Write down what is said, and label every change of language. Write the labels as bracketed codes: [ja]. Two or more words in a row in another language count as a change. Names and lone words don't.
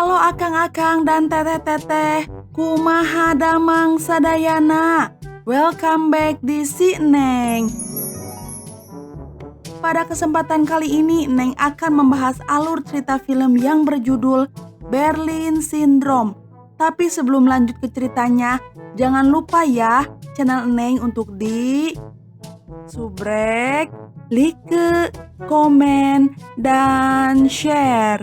[su] Akang-akang dan teteh-teteh, kumaha damang sadayana. [en] Welcome back [id] di Si Neng. Pada kesempatan kali ini, Neng akan membahas alur cerita film yang berjudul Berlin Syndrome. Tapi sebelum lanjut ke ceritanya, jangan lupa ya channel Neng untuk di subrek, like, komen, dan share.